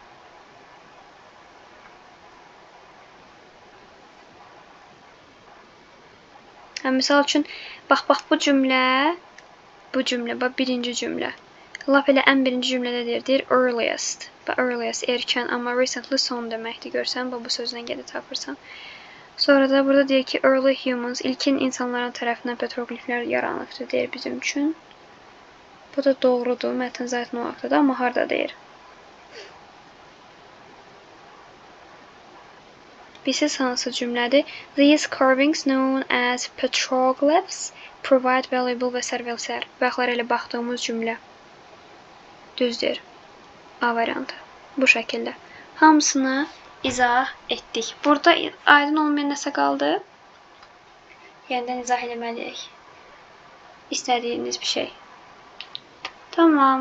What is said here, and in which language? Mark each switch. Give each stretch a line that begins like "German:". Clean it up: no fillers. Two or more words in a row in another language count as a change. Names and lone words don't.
Azerbaijani: Misal üçün, bax bu cümlə, bax birinci cümlə. Lap elə ən birinci cümlədə deyir earliest. Bax earliest erkən, amma recently son deməkdir. Görsən, bu sözdən gedib tapırsan. Sonra da burada deyir ki,
English: early humans,
Azerbaijani: ilkin insanların tərəfindən petrogliflər yaranıbdır, deyir bizim üçün. Bu da doğrudur, mətn zaten o vaxtdadır, amma harda deyir? Bilsiz hansı cümlədir?
English: These carvings known as petroglyphs provide valuable
Azerbaijani: və sərvəlsər. Baxlar elə baxdığımız cümlə. Düzdür. A variantı. Bu şəkildə. Hamısını izah etdik. Burada aydın olmayan nəsə qaldı? Yenidən izah eləməliyik. İstədiyiniz bir şey. Tamam.